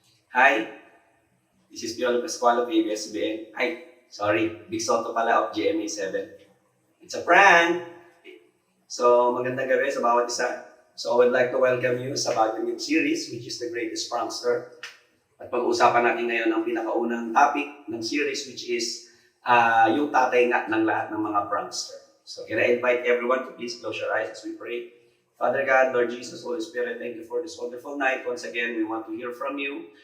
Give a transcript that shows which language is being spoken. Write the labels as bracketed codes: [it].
[en] Hi, this is Piolo Pascual of ABS-CBN. Big Soto pala of GMA7. It's a prank! So, [tl] magandang gabi sa bawat isa. [en] So, I would like to welcome you [tl] sa bagong [en] new series, which is The Greatest Prankster. [tl] At pag-uusapan natin ngayon ang pinakaunang topic ng series, [en] which is [tl] yung tatay nga ng lahat ng mga prankster. [en] So, can I invite everyone to please close your eyes as we pray. Father God, Lord Jesus, Holy Spirit, thank you for this wonderful night. Once again, we want to hear from you.